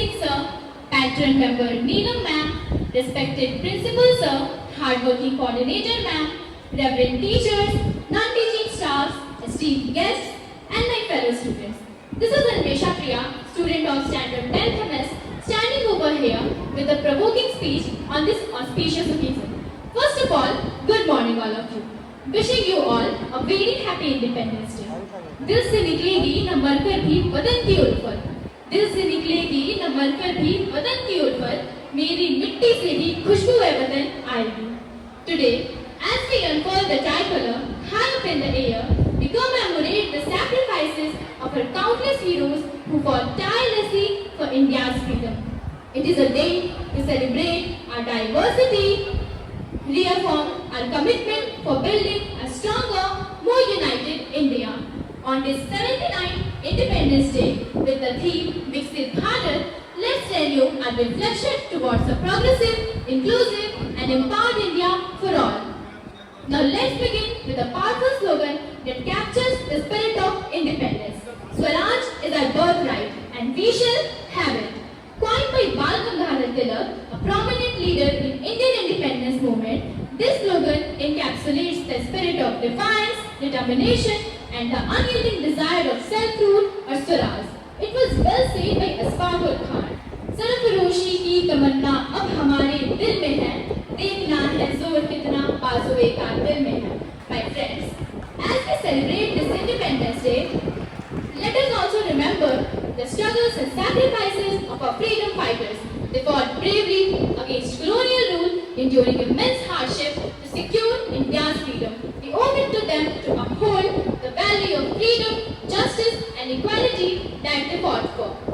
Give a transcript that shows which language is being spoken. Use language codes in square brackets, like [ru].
[en] Patron Member Neelam Ma'am, respected Principal Sir, hardworking Coordinator Ma'am, Reverend Teachers, non-teaching staffs, esteemed guests, and my fellow students. This is Anvesha Priya, student of Standard 10th MS, standing over here with a provoking speech on this auspicious occasion. First of all, good morning all of you. Wishing you all a very happy Independence Day. [hi] दिल से निकलेगी न मरकर भी वतन की उल्फत, दिल से निकलेगी न मरकर भी वतन की उल्फत, मेरी मिट्टी से ही खुशबू है वतन आएगी. [en] Today, as we unfurl the tricolor high up in the air, we commemorate the sacrifices of our countless heroes who fought tirelessly for India's freedom. It is a day to celebrate our diversity, reaffirm our commitment for building a stronger, more united India. On this 79th Independence Day, with the theme Viksit Bharat, let's renew our reflection towards a progressive, inclusive, and empowered India for all. Now let's begin with a powerful slogan that captures the spirit of independence. Swaraj is our birthright, and we shall have it. Coined by Bal Gangadhar Tilak, a prominent leader in Indian independence movement, this slogan encapsulates the spirit of defiance, determination, and the unyielding desire of self-rule or Swaraj. It was well said by Asfar Khan. [hi] सरफरोशी की तमन्ना अब हमारे दिल में है, देखना है जोर कितना बाजुए का दिल में है. [en] My friends, as we celebrate this Independence Day, let us also remember the struggles and sacrifices of our freedom fighters. They fought bravely against colonial rule, enduring immense hardship to secure India's freedom. We owe it to them to uphold the value of freedom, justice, and equality that they fought for.